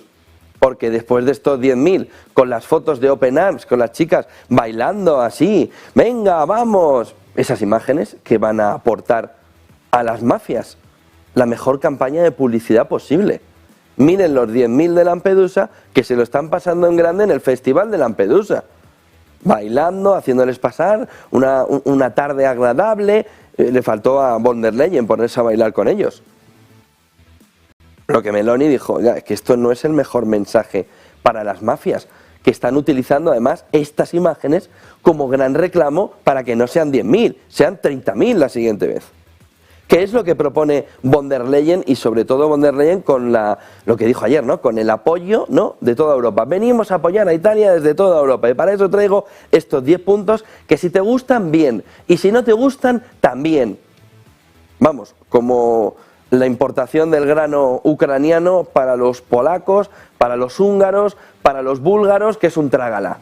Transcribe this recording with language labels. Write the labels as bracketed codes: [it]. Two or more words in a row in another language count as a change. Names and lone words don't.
[es] Porque después de estos 10.000, con las fotos de Open Arms, con las chicas bailando así, venga, vamos, esas imágenes que van a aportar a las mafias la mejor campaña de publicidad posible. Miren los 10.000 de Lampedusa que se lo están pasando en grande en el Festival de Lampedusa. Bailando, haciéndoles pasar una tarde agradable. Le faltó a von der Leyen ponerse a bailar con ellos. Lo que Meloni dijo, oiga, es que esto no es el mejor mensaje para las mafias, que están utilizando además estas imágenes como gran reclamo para que no sean 10.000, sean 30.000 la siguiente vez. ¿Qué es lo que propone von der Leyen y sobre todo von der Leyen con lo que dijo ayer, ¿no? Con el apoyo, ¿no?, de toda Europa? Venimos a apoyar a Italia desde toda Europa y para eso traigo estos 10 puntos que si te gustan, bien, y si no te gustan, también. Vamos, como la importación del grano ucraniano para los polacos, para los húngaros, para los búlgaros, que es un trágala.